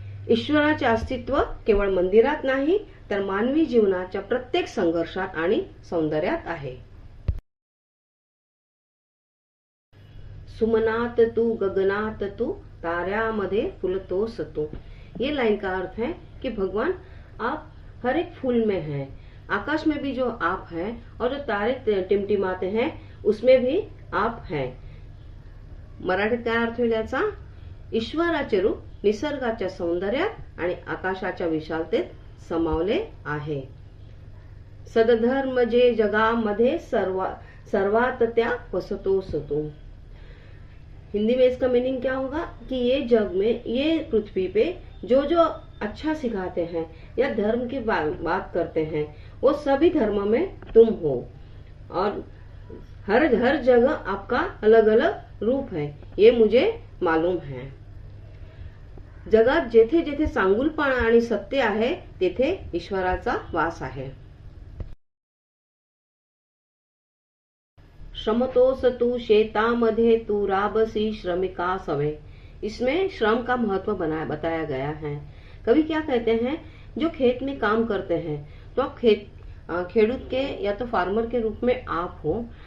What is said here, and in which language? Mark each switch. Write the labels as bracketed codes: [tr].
[mr] ईश्वराचे अस्तित्व केवळ मंदिरात नाही तर मानवी जीवनाच्या प्रत्येक संघर्षात आणि सौंदर्यात आहे। सुमनात तू, गगनात तू, ताऱ्यामध्ये फुलतोस तू। [hi] ये लाइन का अर्थ है कि भगवान आप हर एक फूल में हैं, आकाश में भी जो आप हैं और जो तारे टिमटिमाते हैं उसमें भी आप हैं। [mr] मराठीत काय अर्थ होईल याचा? ईश्वराचे रूप निसर्गाच्या सौंदर्यात आणि आकाशाच्या विशालतेत समावले आहे। सदधर्म जे जगामध्ये सर्वात त्या वसतोस तू। [hi] हिंदी में इसका मीनिंग क्या होगा कि ये जग में, ये पृथ्वी पे जो जो अच्छा सिखाते हैं या धर्म की बात करते हैं वो सभी धर्म में तुम हो। और हर जगह आपका अलग अलग रूप है, ये मुझे मालूम है। [mr] जगात जेथे जेथे चांगुलपणा आणि सत्य आहे तेथे ईश्वराचा वास आहे। श्रमतोस तू शेतामध्ये तू राबसी श्रमिका सवे। [hi] इसमें श्रम का महत्व बताया गया है। कवि क्या कहते हैं? जो खेत में काम करते हैं तो आप खेडूत के या तो फार्मर के रूप में आप हो।